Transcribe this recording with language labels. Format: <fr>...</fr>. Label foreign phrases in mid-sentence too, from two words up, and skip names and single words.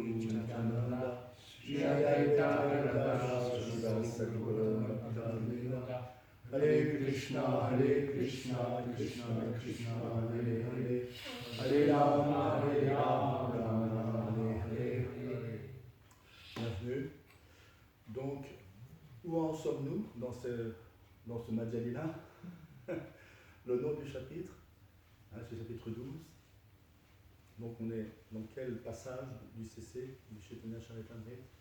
<sa>Nityananda श्री अद्वैत गदाधर शिवसकुर भक्त हरे कृष्ण कृष्ण कृष्ण हरे हरे हरे राम राम हरे हरे, Hare Rama, Rama Hare Hare.</sa> <fr>Bienvenue. Donc, où en sommes-nous dans ce Madhya Lila? Le nom du chapitre, c'est le chapitre 12. Donc on est dans quel passage du CC, du Chaitanya Charitamrita?</fr>